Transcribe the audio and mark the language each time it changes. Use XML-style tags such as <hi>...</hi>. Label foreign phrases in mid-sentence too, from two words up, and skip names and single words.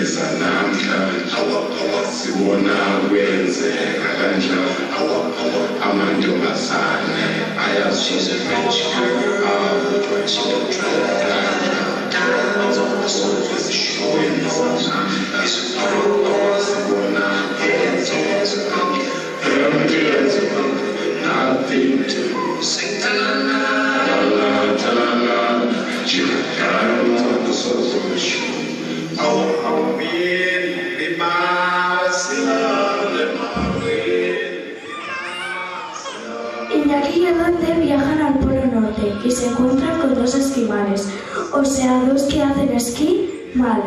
<zu>sibona kwenzeka kanjani amantombazane ayazizwe</zu> <en>nothing to sing ta-la-la,</en> <es>Iñaki y Adonde viajan al Polo Norte y se encuentran con dos esquimales, o sea, dos que hacen esquí mal.</es>